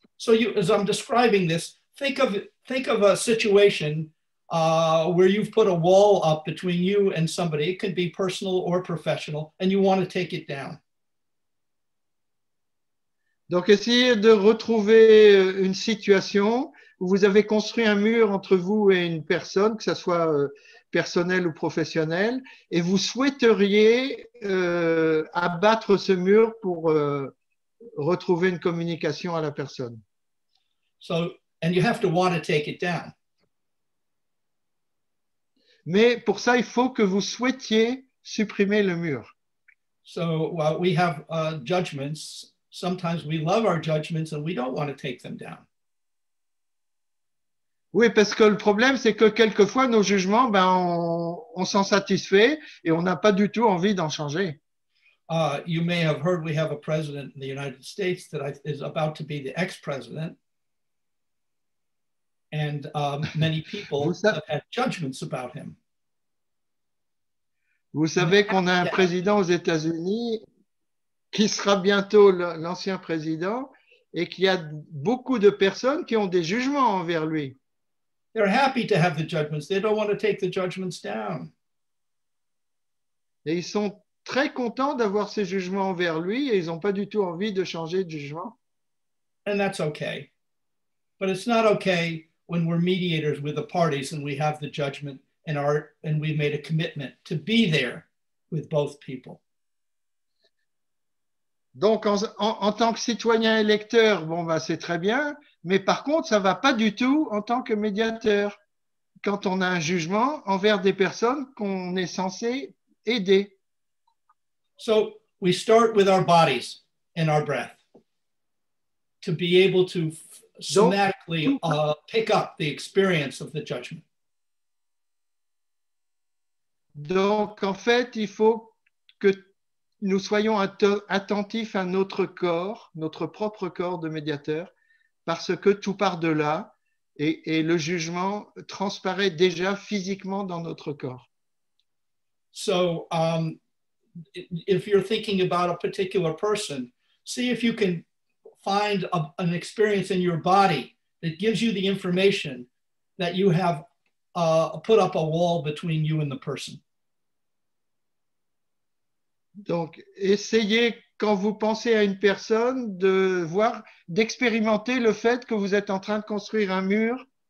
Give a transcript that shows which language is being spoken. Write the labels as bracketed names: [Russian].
[English] So as I'm describing this, think of a situation where you've put a wall up between you and somebody. It could be personal or professional, and you want to take it down. [French] Donc, essayez de retrouver une situation où vous avez construit un mur entre vous et une personne, que ce soit personnel ou professionnel, et vous souhaiteriez abattre ce mur pour retrouver une communication à la personne. [English] So, and you have to want to take it down. [French] Mais pour ça, il faut que vous souhaitiez supprimer le mur. [English] So while we have judgments, sometimes we love our judgments and we don't want to take them down. [French] Oui, parce que le problème, c'est que quelquefois, nos jugements, ben, on s'en satisfait et on n'a pas du tout envie d'en changer. [English] You may have heard we have a president in the United States that is about to be the ex-president. And many people have had judgments about him. [French] Vous savez qu'on a un président aux États-Unis qui sera bientôt l'ancien président et qu'il y a beaucoup de personnes qui ont des jugements envers lui. [English] They're happy to have the judgments. They don't want to take the judgments down. [French] Et ils sont très contents d'avoir ces jugements envers lui et ils n'ont pas du tout envie de changer de jugement. [English] And that's okay. But it's not okay when we're mediators with the parties and we have the judgment and we made a commitment to be there with both people. [French] Donc, en tant que citoyen électeur, bon, bah, c'est très bien, mais par contre, ça ne va pas du tout en tant que médiateur, quand on a un jugement envers des personnes qu'on est censé aider. [English] So we start with our bodies and our breath to be able to somatically pick up the experience of the judgment. [French] Donc, en fait, il faut que nous soyons attentifs à notre corps, notre propre corps de médiateur, parce que tout part de là et le jugement transparaît déjà physiquement dans notre corps. [English] So, if you're thinking about a particular person, see if you can find an experience in your body that gives you the information that you have put up a wall between you and the person. [French] Donc, essayez, quand vous pensez à une personne, d'expérimenter le fait que vous êtes en train de construire un mur